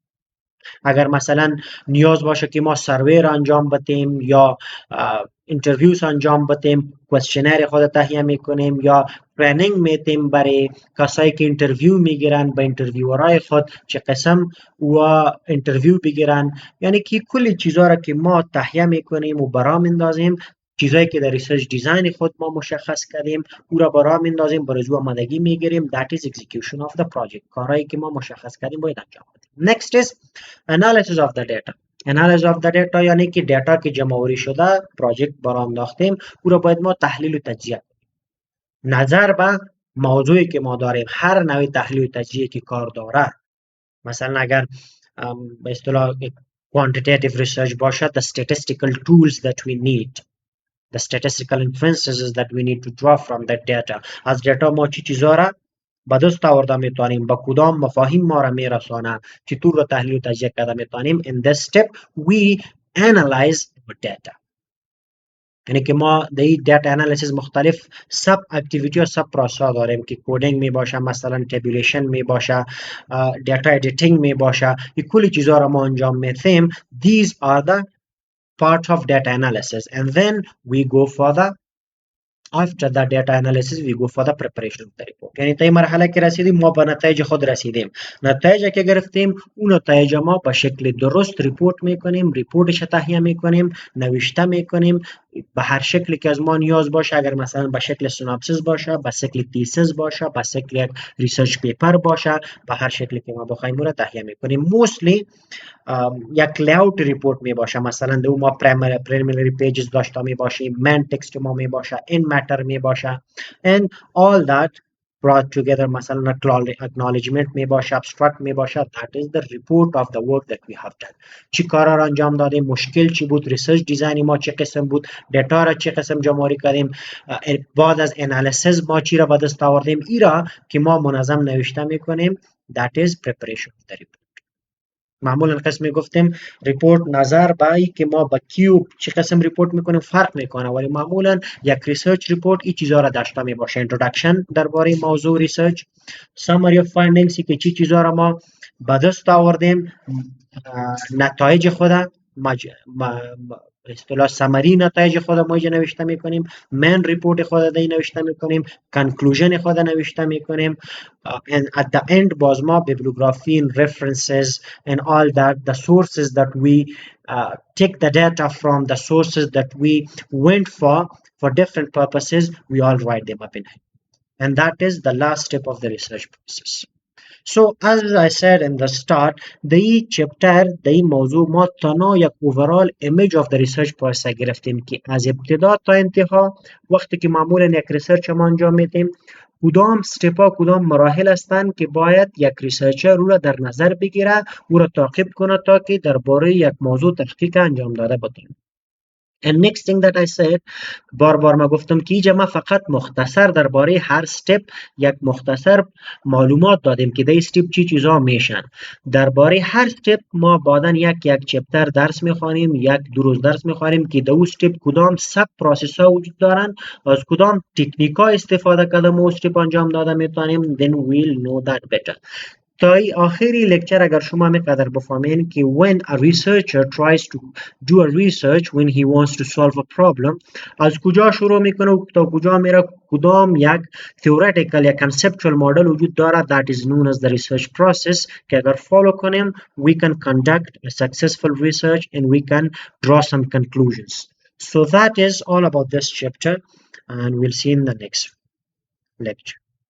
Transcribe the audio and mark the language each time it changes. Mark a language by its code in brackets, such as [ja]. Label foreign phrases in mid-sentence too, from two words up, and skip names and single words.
[fa] اگر مثلا نیاز باشه که ما سروی را انجام بدیم یا اینترویوز انجام بدیم، کوئسشنر خود تهیه میکنیم یا ترینینگ میدیم برای کسایی که اینترویو میگیرن، به اینترویورای خود چه قسم و اینترویو بگیرن. یعنی که کلی چیزا را که ما تهیه میکنیم و برا میندازیم، چیزایی که در [en] research design [fa] خود ما مشخص کردیم او را برا میندازیم، برای زو آمادگی میگیریم. [en] that is execution of the project. [fa] کارهایی که ما مشخص کردیم باید انجام بدیم. [en] next is analysis of the data. analysis of the data [fa] یعنی که دیتا که جمع آوری شده پروژکت برا انداختیم او را باید ما تحلیل و تجزیه کنیم. نظر به موضوعی که ما داریم، هر نوع تحلیل و تجزیه که کار داره، مثلا اگر به اصطلاح [en] quantitative research [fa] باشه [en] the statistical tools that we need, the statistical inferences that we need to draw from that data. [fa] از دیتا ما چی چیزا را به دست آورده میتونیم، با کدام مفاهیم ما را میرسانه، چطور را تحلیل و تجزیه کرده میتونیم. [en] in this step we analyze the data. [fa] یعنی که ما در این [en] data analysis [fa] مختلف [en] sub activity [fa] و [en] sub process [fa] داریم که کدینگ می باشه، مثلا تبولیشن می باشه، [en] data editing [fa] می باشه، این کلی چیزا را ما انجام میدیم. [en] these are the part of data analysis and then we go for the after the data analysis we go for the preparation of the report. [fa] یعنی تا این مرحله که رسیدیم ما به نتایج خود رسیدیم، نتایج که گرفتیم اون نتایج ما به شکل درست ریپورت میکنیم، ریپورتش تهیه میکنیم، نوشته میکنیم به هر شکلی که از ما نیاز باشه. اگر مثلا به شکل سیناپسیس باشه، به شکل تیسیس باشه، به شکل یک [en] research paper [fa] باشه، به هر شکلی که ما بخوایم اون تهیه میکنیم. موستلی یک [en] layout report [fa] می باشه، مثلا دو ما [en] preliminary pages [fa] داشته می باشیم، [en] main text [fa] ما می باشه، این ماتر می باشه [en] and all that brought together، [fa] مثلا acknowledgement می باشه، abstract می باشه. [en] that is the report of the work that we have done. [fa] چی کارا را انجام دادیم، مشکل چی بود، [en] research design [fa] ما چه قسم بود، دیتا را چه قسم جمع آوری کردیم، بعد از انالیسیس ما چی را به دست آوردیم، ایرا که ما منظم نوشته می کنیم. [en] that is preparation of the report. [fa] معمولا قسمی گفتیم ریپورت نظر به ای که ما با کیوب چه قسم ریپورت میکنیم فرق میکنه، ولی معمولا یک [en] research report [fa] این چیزا را داشته میباشه. اینترودکشن درباره موضوع ریسرچ، [en] summary of findings [fa] که چی چیزا را ما به دست آوردیم نتایج خود اصطلاح سمری نتایج خود ما اینجا نوشته میکنیم، [en] main report [fa] خود دی نوشته میکنیم، کنکلوژن خود نوشته میکنیم، [en] and at the end [fa] باز ما [en] bibliography and references and all that the sources that we take the data from, the sources that we went for different purposes, we all write them up in here. And that is the last step of the research process. So as I said in the start, the chapter the [fa] موضوع ما تنها یک [en] overall image of the research process [fa] گرفتیم که از ابتدا تا انتها وقتی که معمولا یک ریسرچ ما انجام میدیم کدام استپ ها کدام مراحل هستند که باید یک ریسرچر او را در نظر بگیره او را تعقیب کنه تا که درباره یک موضوع تحقیق انجام داده بتونه. [en] And next thing that I said [fa] بار ما گفتم که اینجا ما فقط مختصر درباره هر استپ یک مختصر معلومات دادیم که در استپ چی چیزا میشن. درباره هر استپ ما بعداً یک چپتر درس میخوانیم، یک روز درس میخوانیم که در اون استپ کدام [en] sub processes [fa] وجود دارن، از کدام تکنیک ها استفاده کرده ما استپ انجام داده میتونیم. [en] Then we'll know that better. [fa] تا آخری لکچر اگر شما میقدر بفهمین که [en] when a researcher tries to do a research when he wants to solve a problem [fa] از کجا شروع میکنه و تا کجا میره، کدام یک theoretical یا [en] conceptual model [fa] وجود داره [en] that is known as the research process [fa] که اگر follow کنیم [en] we can conduct a successful research and we can draw some conclusions. So that is all about this chapter and we'll see in the next lecture.